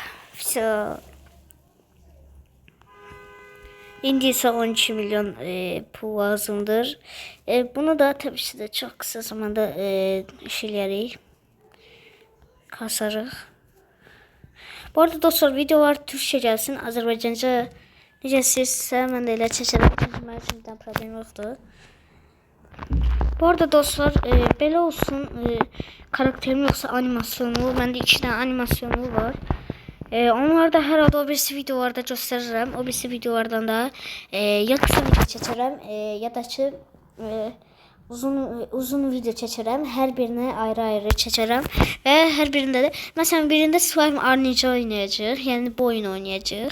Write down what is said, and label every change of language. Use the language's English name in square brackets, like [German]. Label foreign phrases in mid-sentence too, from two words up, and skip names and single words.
[Azerbaijani] İndi ise 12 milyon pul lazımdır. [Turkish] Bunu da tabii ki de çok kısa zamanda [Azerbaijani] işləyərik. Kasarıq. [Turkish] Bu arada dostlar videolar Türkçe gelsin. [Azerbaijani] Azerbaycanca necə istəyirsə mən də elə çəkərəm. Çünki mənim üçün bir problem yoxdur. Bu arada dostlar belə olsun karakterim yoksa animasyonu. [Turkish] Bende 2 tane animasyonu var. [Azerbaijani] Onları da hər halda o birisi videolarda göstərirəm. O birisi videolardan da [Turkish] ya kısa video [Azerbaijani] çəkərəm ya da ki uzun video çəkərəm. Hər birini ayrı-ayrı çəkərəm və hər birində də məsələn birində slime arnavut oynayacağıq, yəni bu oyunu oynayacağıq.